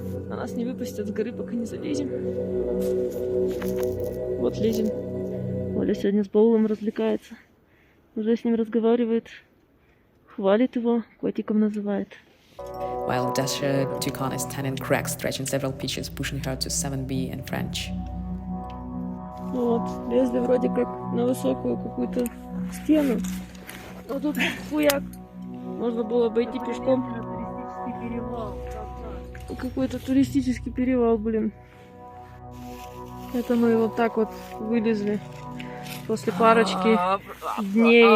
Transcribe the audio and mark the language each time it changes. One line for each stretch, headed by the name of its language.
Russian: А нас не выпустят с горы, пока не залезем. Вот лезем. Оля сегодня с Баулом развлекается. Уже с ним разговаривает. Хвалит его, котиком называет.
English: While Dasha took on a standing crack, stretching several pitches, pushing her to 7B in French.
Russian: Вот, лезли вроде как на высокую какую-то стену. А тут хуяк. Можно было обойти пешком. Какой-то туристический перевал, блин. Это мы вот так вот вылезли после парочки дней